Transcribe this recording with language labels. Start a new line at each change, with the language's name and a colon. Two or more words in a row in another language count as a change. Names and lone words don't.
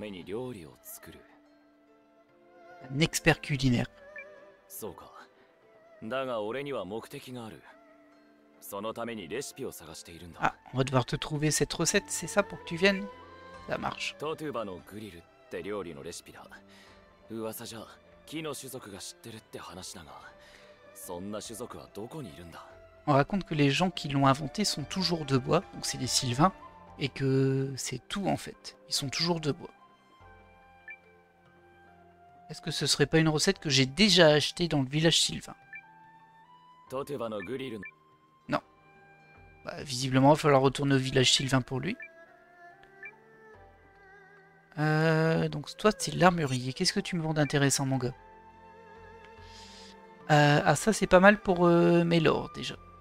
French: Un expert culinaire.
Japanese: だが俺には目的がある。そのためにレシピを探しているんだ。
French: Ah, on va devoir te trouver cette recette, c'est ça pour que tu viennes? Ça marche.
Japanese: トトゥバのグリルって料理のレシピだ。噂じゃ木の種族が知ってるって話だが、そんな種族はどこにいるんだ？
French: On raconte que les gens qui l'ont inventé sont toujours de bois, donc c'est des Sylvains, et que c'est tout en fait. Ils sont toujours de bois. Est-ce que ce serait pas une recette que j'ai déjà achetée dans le village Sylvain?
Japanese: トトゥバのグリルの
French: Bah, visiblement, il va falloir retourner au village Sylvain pour lui. Donc toi, c'est l'armurier. Qu'est-ce que tu me vends d'intéressant, mon gars? Ah, ça, c'est pas mal pour Mélor, déjà.